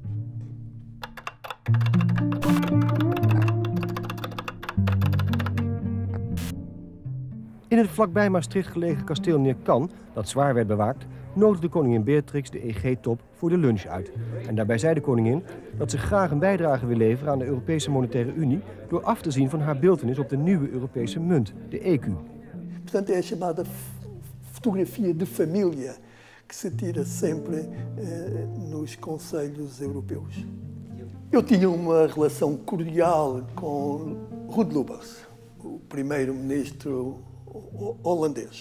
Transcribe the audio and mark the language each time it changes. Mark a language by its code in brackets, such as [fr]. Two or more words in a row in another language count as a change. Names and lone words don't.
[nl] In het vlakbij Maastricht gelegen kasteel Neerkan, dat zwaar werd bewaakt, nodigde koningin Beatrix de EG-top voor de lunch uit. En daarbij zei de koningin dat ze graag een bijdrage wil leveren aan de Europese Monetaire Unie door af te zien van haar beeltenis op de nieuwe Europese munt, de ECU. [pt] Portanto, é a chamada fotografia de família que se tira sempre nos conselhos europeus. Eu tinha uma relação cordial com Ruud Lubbers, o primeiro-ministro holandês.